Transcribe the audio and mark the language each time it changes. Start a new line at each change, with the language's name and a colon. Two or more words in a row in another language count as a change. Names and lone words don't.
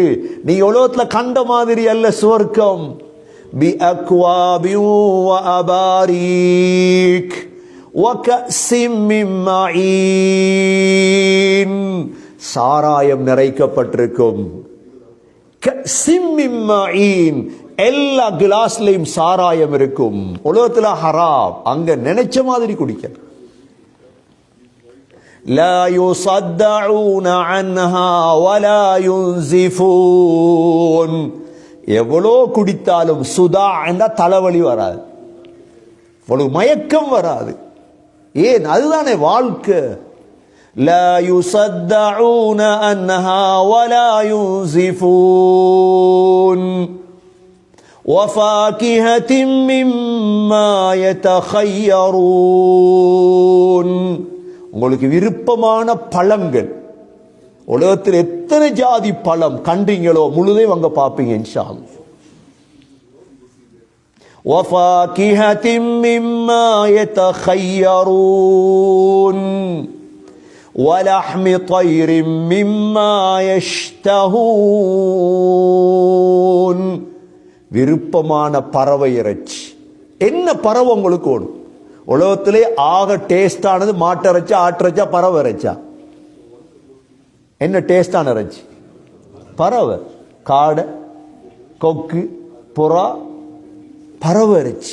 Tamil: நீங்க உலகத்துல கண்ட மாதிரி அல்ல சுவர்க்கம்.
Arabic: بِأَكْوَابٍ وَأَبَارِيقَ وَكَأْسٍ مِنْ مَعِينٍ,
Tamil: சாராயம் நிறைக்கப்பட்டிருக்கும்.
Arabic: وَكَأْسٍ مِنْ مَعِينٍ,
Tamil: எல்லா கிளாஸ்லயும் சாராயம் இருக்கும். உலகத்துல ஹராம், அங்க நினைச்ச மாதிரி குடிக்க.
Arabic: لا يصدعون عنها ولا ينزفون,
Tamil: எவ்வளோ குடித்தாலும் சுதா என்ற தலைவலி வராது, அவ்வளவு மயக்கம் வராது. ஏன்? அதுதானே வாழ்க்கை.
Arabic: لا يصدعون عنها ولا ينزفون وفاكهة مما يتخيرون,
Tamil: உங்களுக்கு விருப்பமான பழங்கள். உலகத்தில் எத்தனை ஜாதி பழம் கண்டீங்களோ முழுதையும் அங்க பாப்பீங்க
Arabic: إن شاء الله. وَفَاكِهَةٍ مِّمَّا يَتَخَيَّرُونَ وَلَحْمِ طَيْرٍ مِّمَّا يَشْتَهُونَ,
Tamil: விருப்பமான பறவை இறைச்சி. என்ன பறவை உங்களுக்கு ஓடும்? உலகத்திலே ஆக டேஸ்டானது மாட்டிறைச்சா, ஆட்டிறைச்சா, பறவை இறைச்சா? என்ன டேஸ்டான இறைச்சி? பறவை. காடை, கொக்கு, புறா, பறவை இறைச்சி.